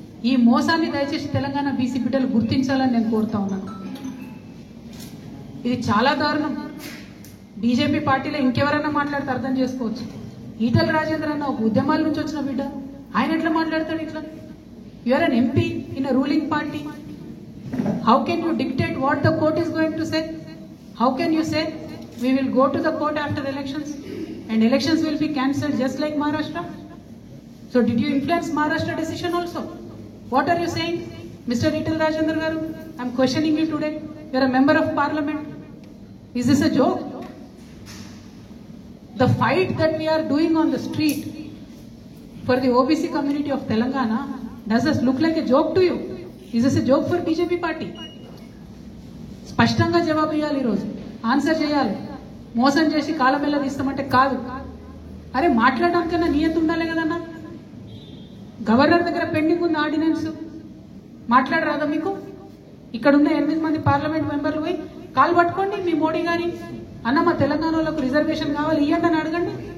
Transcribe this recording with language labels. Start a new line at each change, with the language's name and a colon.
Telugu: ఈ మోసాన్ని దయచేసి తెలంగాణ బీసీ బిడ్డలు గుర్తించాలని నేను కోరుతా ఉన్నాను. ఇది చాలా దారుణం. బీజేపీ పార్టీలో ఇంకెవరైనా మాట్లాడితే అర్థం చేసుకోవచ్చు. ఈటెల రాజేంద్ర అన్న ఒక ఉద్యమాల నుంచి వచ్చిన బిడ్డ, ఆయన ఎట్లా మాట్లాడతాడు ఇట్లా?
English: You are an MP in a ruling party. How can you dictate what the court is going to say? How can you say we will go to the court after elections and elections will be cancelled just like Maharashtra? So did you influence Maharashtra decision also? What are you saying, Mr. Etal Rajendra Garu? I am questioning you today. You are a member of parliament. Is this a joke? The fight that we are doing on the street for the OBC community of Telangana, does this look like a joke to you? Is this a joke for BJP party?
Telugu: స్పష్టంగా జవాబు ఇవ్వాలి, ఈరోజు answer చేయాలి. మోసం చేసి కాలమెల్ల తీస్తామంటే కాదు. అరే మాట్లాడడానికన్నా నియంత ఉండాలి కదన్నా. గవర్నర్ దగ్గర పెండింగ్ ఉంది ఆర్డినెన్స్, మాట్లాడరాదా మీకు? ఇక్కడ ఉన్న 8 మంది పార్లమెంట్ మెంబర్లు పోయి కాలు పట్టుకోండి మీ మోడీ గారి, అన్న మా తెలంగాణ వాళ్ళకు రిజర్వేషన్ కావాలి ఇవ్వండి అని అడగండి.